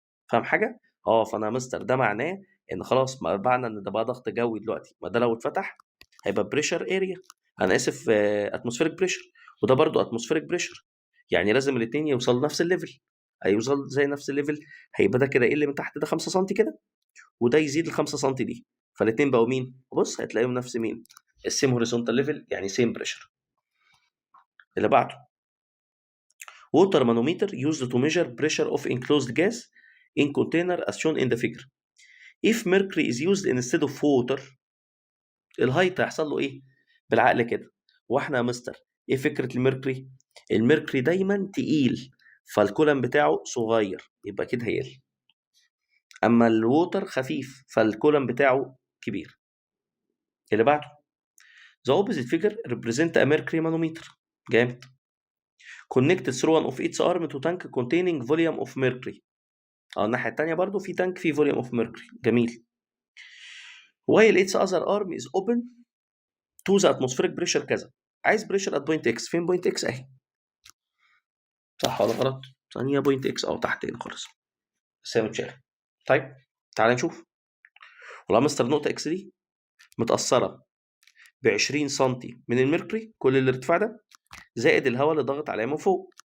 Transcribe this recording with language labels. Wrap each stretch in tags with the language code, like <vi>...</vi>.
<ar>فاهم حاجه؟ فانا يا مستر ده معناه ان خلاص، ما معنى ان ده بقى ضغط جوي دلوقتي، ما ده لو اتفتح هيبقى بريشر اريا، انا اسف اتموسفيريك بريشر، وده برضو اتموسفيريك بريشر. يعني لازم الاثنين يوصلوا نفس الليفل. هيوصل زي نفس الليفل، هيبقى ده كده يقل من تحت ده 5 سم كده، وده يزيد ال 5 سم دي، فالاثنين بقوا مين؟ بص هتلاقيهم نفس مين؟ السيم هوريزونتال ليفل، يعني سيم بريشر. اللي بعده</ar> <en>water manometer used to measure pressure of enclosed gas in container as shown in the figure. If mercury is used instead of water</en> <ar>الهايت هيحصل له ايه؟ بالعقل كده. واحنا يا مستر ايه فكرة الميركوري؟ الميركوري دايما تقيل، فالكولم بتاعه صغير يبقى كده هيقل. اما الووتر خفيف فالكولم بتاعه كبير. اللي بعده</ar> <en>the opposite figure represent a mercury manometer.</en> <ar>جامد.</ar> <en>connected through one of its arm to tank containing volume of mercury.</en> <ar>الناحية التانية برضو في تانك فيه</ar> <en>volume of mercury.</en> <ar>جميل.</ar> <en>while its other arm is open to the atmospheric pressure كذا. عايز pressure at point x.</en> <ar>فين point x اهي؟ صح ولا غلط؟ ثانية بوينت اكس تحت هنا خالص، بس هي متشالة. طيب تعالى نشوف. والله مستر نقطة اكس دي متأثرة ب 20 سم من الميركوري، كل الارتفاع ده زائد الهواء اللي ضاغط عليها من فوق.</ar>